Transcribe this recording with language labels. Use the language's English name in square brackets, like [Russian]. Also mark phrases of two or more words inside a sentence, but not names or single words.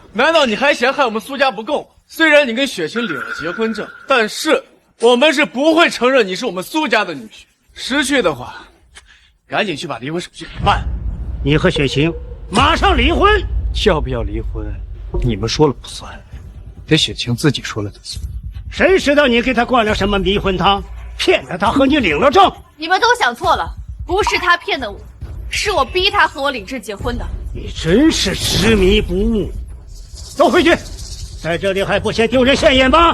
[Chinese] 難道你還嫌害我們蘇家不夠？雖然你跟雪晴領了結婚證，但是我們是不會承認你是我們蘇家的女婿。識趣的話，趕緊去把離婚手續辦。你和雪晴馬上離婚。要不要離婚，你們說了不算，得雪晴自己說了才算。誰知道你給她灌了什麼迷魂湯，騙得她和你領了證？你們都想錯了，不是他騙的我，是我逼他和我領證結婚的。你真是執迷不悟。都回去，在這裡還不嫌丟人現眼嗎？